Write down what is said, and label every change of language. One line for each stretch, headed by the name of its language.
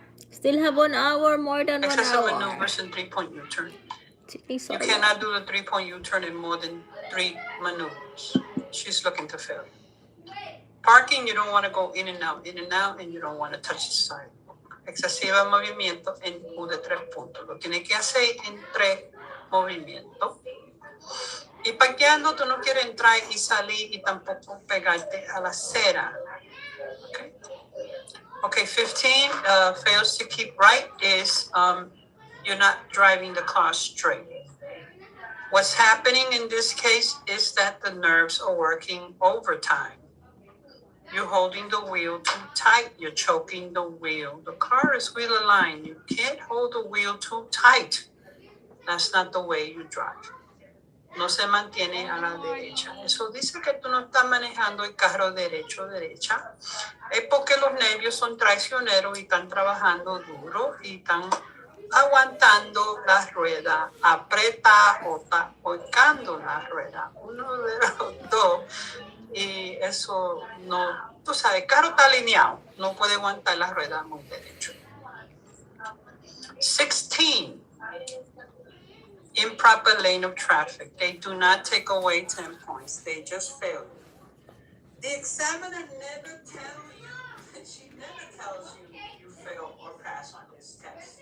English: Still have 1 hour, more than 1 excessive hour. maneuvers and 3-point U-turn. So You cannot do the 3-point U-turn in more than 3 maneuvers. She's looking to fail. Parking, you don't want to go in and out, and you don't want to touch the side.
Spanish: Excesiva movimiento en U de 3 puntos. Lo tienes que hacer en 3 movimientos. Y parqueando, tú no quieres entrar y salir y tampoco pegarte a la acera.
English: Okay. Okay, 15 fails to keep right is you're not driving the car straight. What's happening in this case is that the nerves are working overtime. You're holding the wheel too tight. You're choking the wheel. The car is wheel aligned. You can't hold the wheel too tight. That's not the way you drive.
Spanish: No se mantiene a la derecha. Eso dice que tú no estás manejando el carro derecha. Es porque los nervios son traicioneros y están trabajando duro y están aguantando la rueda, aprieta o está ahorcando la rueda. Uno de los dos. Y eso no, tú sabes, el carro está alineado, no puede aguantar la rueda muy derecho.
English: 16. Improper lane of traffic. They do not take away 10 points. They just fail you. The examiner never tells you, she never tells you you fail or pass on this test.